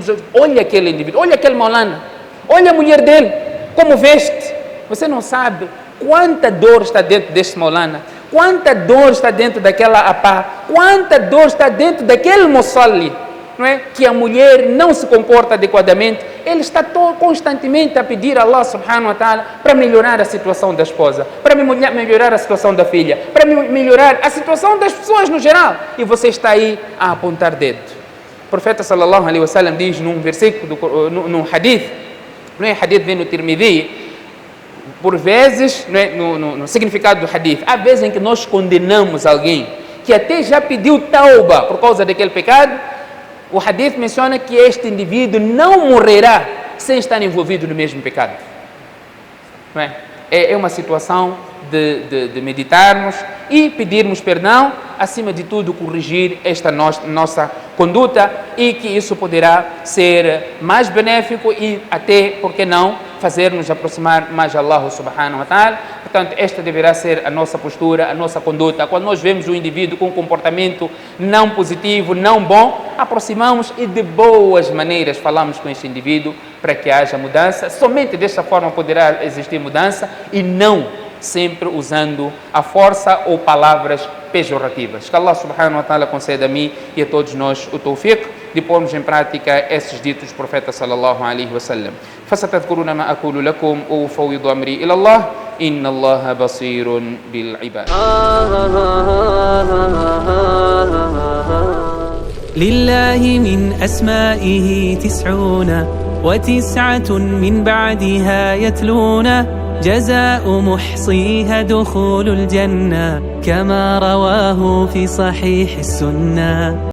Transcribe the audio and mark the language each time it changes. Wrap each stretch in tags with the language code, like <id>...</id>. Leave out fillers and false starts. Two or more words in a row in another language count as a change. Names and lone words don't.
<pt>Olha aquele indivíduo, olha aquele maulana, olha a mulher dele, como veste. Você não sabe quanta dor está dentro deste maulana, quanta dor está dentro daquela apá, quanta dor está dentro daquele musalli, não é? Que a mulher não se comporta adequadamente. Ele está constantemente a pedir a</pt> <ar>الله سبحانه وتعالى</ar> <pt>para melhorar a situação da esposa, para melhorar a situação da filha, para melhorar a situação das pessoas no geral. E você está aí a apontar dedo. O profeta</pt> <ar>صلى الله عليه وسلم</ar> <pt>diz num versículo, num hadith, não é? Hadith vem no Tirmidhi, por vezes, não é? No significado do hadith, há vezes em que nós condenamos alguém que até já pediu tauba por causa daquele pecado, o hadith menciona que este indivíduo não morrerá sem estar envolvido no mesmo pecado. Não é? É uma situação de meditarmos e pedirmos perdão, acima de tudo corrigir esta nossa conduta, e que isso poderá ser mais benéfico e até, por que não, fazer-nos aproximar mais de</pt> <ar>الله سبحانه وتعالى.</ar> <pt>Portanto, esta deverá ser a nossa postura, a nossa conduta. Quando nós vemos um indivíduo com um comportamento não positivo, não bom, aproximamos e de boas maneiras falamos com este indivíduo para que haja mudança. Somente desta forma poderá existir mudança, e não sempre usando a força ou palavras pejorativas. Que</pt> <ar>الله سبحانه وتعالى</ar> <pt>conceda a mim e a todos nós o tawfiq de pormos em prática esses ditos do profeta</pt> <ar>صلى الله عليه وسلم. فستذكرون ما أقول لكم وأفوض أمري إلى الله إن الله بصير بالعباد. لله من أسمائه 99 من بعدها يتلون جزاء محصيها دخول الجنة كما رواه في صحيح السنة.</ar>